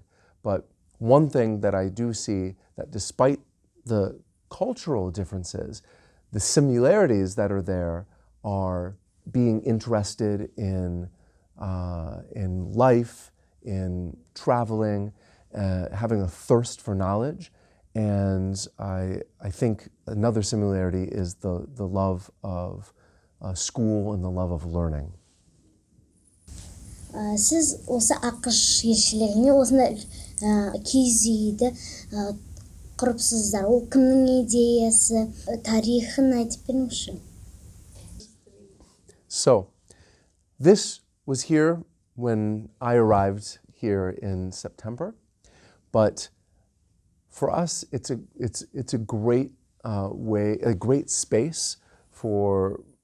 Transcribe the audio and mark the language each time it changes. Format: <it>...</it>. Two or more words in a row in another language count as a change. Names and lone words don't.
<en>But one thing that I do see, that despite the cultural differences, the similarities that are there are being interested in life, in traveling, having a thirst for knowledge. And I think another similarity is the love of school and the love of learning.</en> <kk>Сіз осы ақш елшілігіне осындай киіз үйді құрыпсыздар. Ол кімнің идеясы, тарихын айтып беріңізші?</kk> <en>So, this was here when I arrived here in September, but for us, it's a great way, a great space for</en>